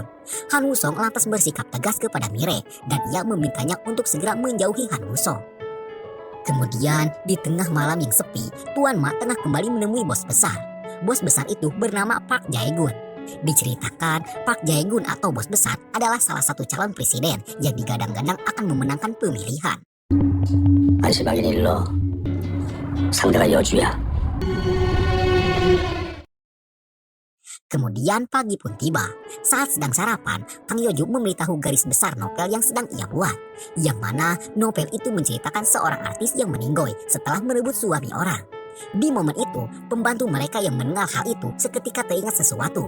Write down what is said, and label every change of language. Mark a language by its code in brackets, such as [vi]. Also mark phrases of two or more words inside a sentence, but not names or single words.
[id] Han Woo-sung lantas bersikap tegas kepada Mire dan ia memintanya untuk segera menjauhi Han Woo-sung. Kemudian di tengah malam yang sepi, Tuan Ma tengah kembali menemui bos besar. Bos besar itu bernama Park Jae-gun. Diceritakan Park Jae-gun atau bos besar adalah salah satu calon presiden yang digadang-gadang akan memenangkan pemilihan. [ko] 안심하긴 일러. 상대가 여주야. [id] Kemudian pagi pun tiba. Saat sedang sarapan, Kang Yeoju memberitahu garis besar novel yang sedang ia buat. Yang mana novel itu menceritakan seorang artis yang meninggoy setelah merebut suami orang. Di momen itu, pembantu mereka yang mendengar hal itu seketika teringat sesuatu.